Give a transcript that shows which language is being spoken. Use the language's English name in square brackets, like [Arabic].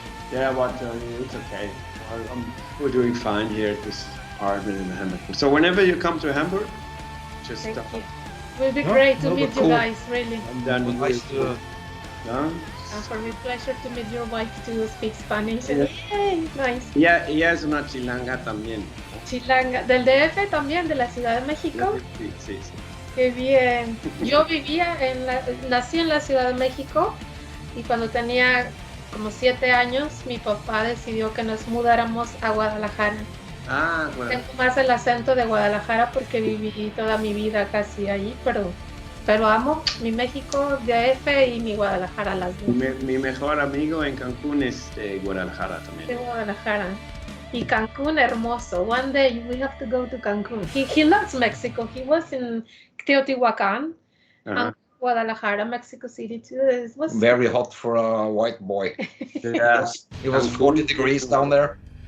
[English] Yeah, but it's okay. We're doing fine here at this apartment in Hamburg. So whenever you come to Hamburg, just Thank you. It will be great to meet you guys, really. And then Nice to... And for me, pleasure to meet your wife to speak Spanish. Yeah. Yay, nice. [Spanish] Yeah, ella es una chilanga también. Chilanga, del DF también, de la Ciudad de México. Sí. Qué bien. Yo nací en la Ciudad de México y cuando tenía como 7 años, mi papá decidió que nos mudáramos a Guadalajara. Ah, bueno. Tengo más el acento de Guadalajara porque viví toda mi vida casi allí, pero amo mi México, DF y mi Guadalajara, las dos. Mi mejor amigo en Cancún es de Guadalajara también. De Guadalajara. Y Cancún, hermoso. [English] One day we have to go to Cancún. He loves Mexico. He was in Teotihuacan and Guadalajara, Mexico City too. It was very hot for a white boy. Yes. It was 40 degrees down there.